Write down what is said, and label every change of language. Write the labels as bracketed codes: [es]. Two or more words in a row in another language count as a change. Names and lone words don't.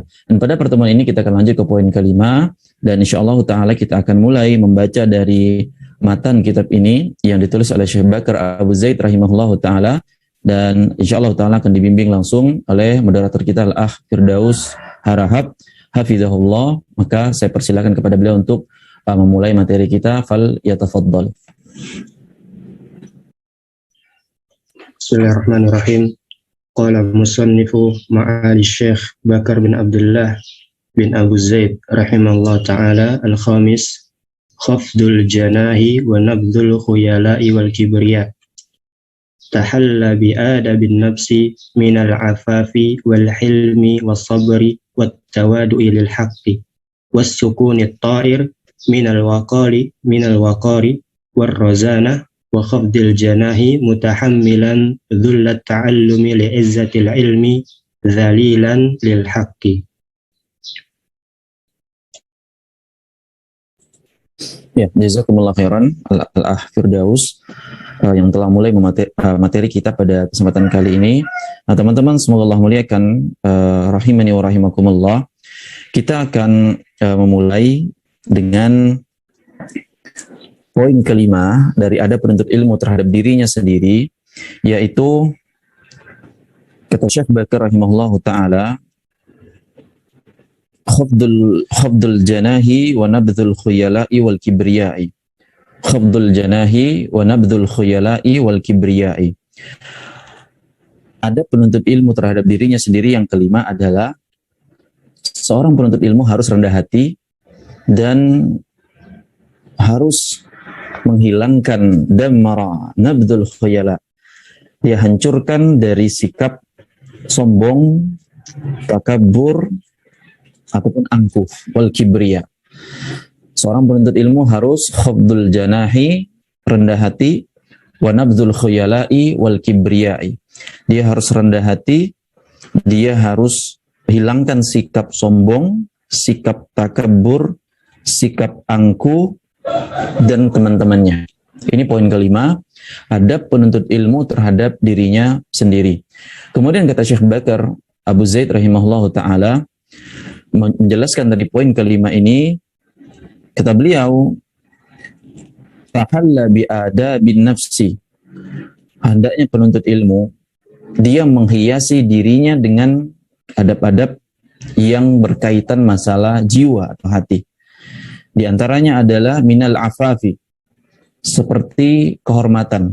[id] Dan pada pertemuan ini kita akan lanjut ke poin kelima, dan [ar] إن شاء الله تعالى [id] kita akan mulai membaca dari matan kitab ini yang ditulis oleh Syekh Bakar Abu Zaid [ar] رحمه الله تعالى, [id] dan [ar] إن شاء الله تعالى [id] akan dibimbing langsung oleh moderator kita Al-Akh Firdaus Harahap hafizahullah. Maka saya persilakan kepada beliau untuk memulai materi kita. [ar] فليتفضل. بسم الله الرحمن الرحيم. قال مصنف معالي الشيخ بكر بن عبد الله بن أبو زيد رحمه الله تعالى الخامس، خفض الجناح ونبذ الخيلاء والكبرياء. تحلَّ بآداب النفس من العفاف والحلم والصبر والتواضع للحق والسكون الطائر من الوقار والرزانة وخفض الجناح متحملا ذل التعلم لعزة العلم ذليلا للحق. [id] Ya, [ar] جزاكم الله خيرا [id] Al-Akh Firdaus yang telah mulai materi kita pada kesempatan kali ini. Nah, teman-teman, semoga Allah muliakan, [ar] رحمني ورحمكم الله. [id] Kita akan memulai dengan poin kelima dari adab penuntut ilmu terhadap dirinya sendiri, yaitu kata Syekh Bakar [ar] رحمه الله تعالى, خفض الجناح ونبذ الخيلاء والكبرياء. خفض الجناح ونبذ الخيلاء والكبرياء. [id] Adab penuntut ilmu terhadap dirinya sendiri yang kelima adalah seorang penuntut ilmu harus rendah hati dan harus menghilangkan damara [ar] نبذ الخيلاء. [id] Dia hancurkan dari sikap sombong, takabur, ataupun angkuh, [ar] والكبرياء. [id] Seorang penuntut ilmu harus [ar] خفض الجناح, [id] rendah hati, [ar] ونبذ الخيلاء والكبرياء. [id] Dia harus rendah hati, dia harus hilangkan sikap sombong, sikap takabur, sikap angkuh, dan teman-temannya. Ini poin kelima, adab penuntut ilmu terhadap dirinya sendiri. Kemudian kata Syekh Bakar Abu Zaid [ar] رحمه الله تعالى [id] menjelaskan dari poin kelima ini, Kata beliau, [ar] تحلَّ بآداب النفس. [id] Hendaknya penuntut ilmu dia menghiasi dirinya dengan adab-adab yang berkaitan masalah jiwa atau hati. Di antaranya adalah [ar] من العفاف, [id] seperti kehormatan.